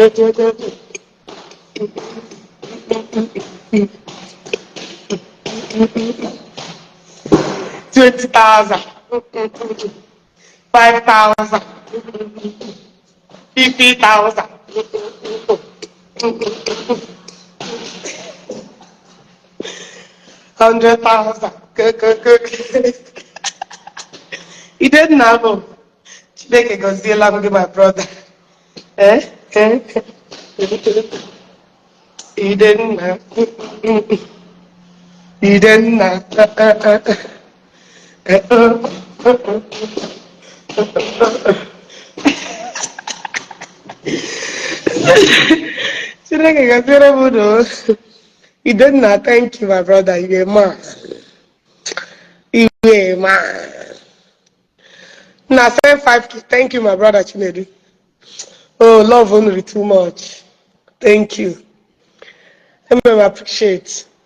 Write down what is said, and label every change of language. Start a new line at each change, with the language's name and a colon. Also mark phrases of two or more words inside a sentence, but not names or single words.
English: 20,000, 5,000, 50,000. 100,000. He didn't have him.
Igbo: Chineke goziela m gị,
English: my brother. He didn't have. He didn't have.
Igbo: Chineke goziela m unu.
English: He didn't have. Thank you, my brother. You're a man. You're a man. Now, send 5K. Thank you, my brother Chinedu. Oh, love only too much. Thank you. I appreciate.